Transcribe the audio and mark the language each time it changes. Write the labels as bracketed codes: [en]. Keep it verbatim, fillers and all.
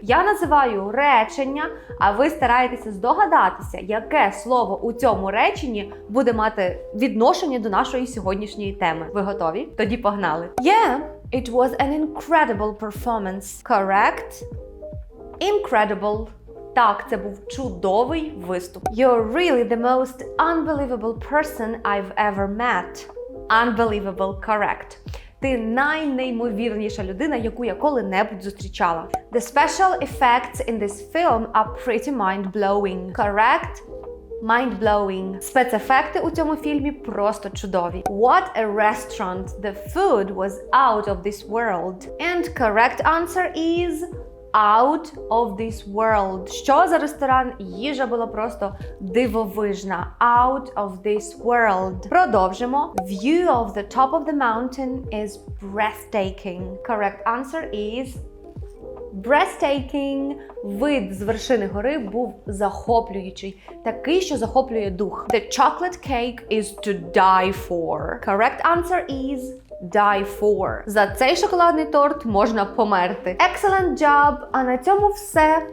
[uk] Я називаю речення, а ви стараєтеся здогадатися, яке слово у цьому реченні буде мати відношення до нашої сьогоднішньої теми. Ви готові? Тоді погнали. [en] Yeah, it was an incredible performance. Correct? Incredible. [uk] Так, це був чудовий виступ. [en] You're really the most unbelievable person I've ever met. Unbelievable, correct. [uk] Ти найнеймовірніша людина, яку я коли-небудь зустрічала. [en] The special effects in this film are pretty mind-blowing. Correct? Mind-blowing. [uk] Спецефекти у цьому фільмі просто чудові. [en] What a restaurant. The food was out of this world. And correct answer is out of this world. [uk] Що за ресторан? Їжа була просто дивовижна. [en] Out of this world. [uk] Продовжимо. [en] View of the top of the mountain is breathtaking. Correct answer is breathtaking. [uk] Вид з вершини гори був захоплюючий. Такий, що захоплює дух. [en] The chocolate cake is to die for. Correct answer is die for. [uk] За цей шоколадний торт можна померти. [en] Excellent job! [uk] А на цьому все.